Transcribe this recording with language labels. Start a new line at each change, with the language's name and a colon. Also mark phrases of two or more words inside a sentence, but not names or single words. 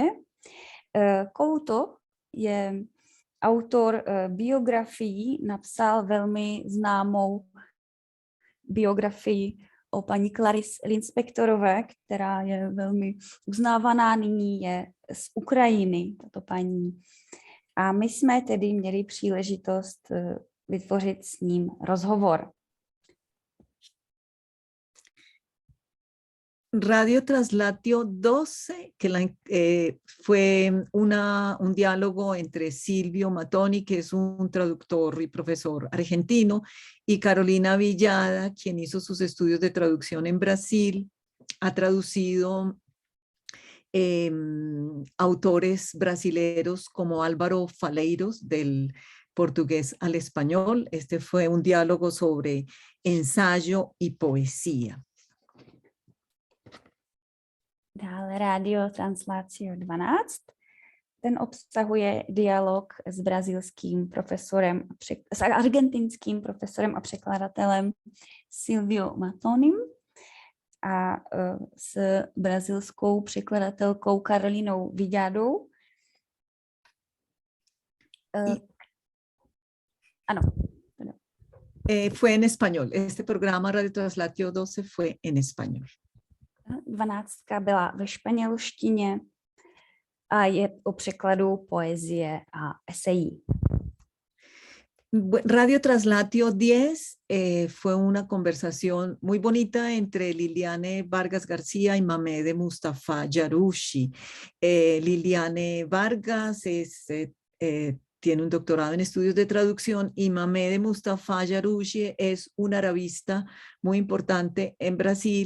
Czech: Couto je autor biografií, napsal velmi známou biografii o paní Clarice Lispectorové, která je velmi uznávaná, nyní je z Ukrajiny, tato paní. A my jsme tedy měli příležitost vytvořit s ním rozhovor.
Spanish: Radio Traslatio 12, que fue un diálogo entre Silvio Mattoni, que es un traductor y profesor argentino, y Carolina Villada, quien hizo sus estudios de traducción en Brasil, ha traducido autores brasileros como Álvaro Faleiros, del portugués al español. Este fue un diálogo sobre ensayo y poesía.
Czech: Dále Rádio Translácio 12. Ten obsahuje dialog s brazilským profesorem, s argentinským profesorem a překladatelem Silvio Matonim a s brazilskou překladatelkou Carolinou Villádou. Ano.
Spanish: Fue en español. Este programa Radio Translatio 12 fue en español.
Czech: 12 byla ve španělštině a je o překladu poezie a esejí.
Spanish: Radio Translatio 10 fue una conversación muy bonita entre Liliane Vargas García y Mamed Mustafa Yarushi. Liliane Vargas tiene un doctorado en estudios de traducción y Mamed Mustafa Yarushi es un arabista muy importante en Brasil.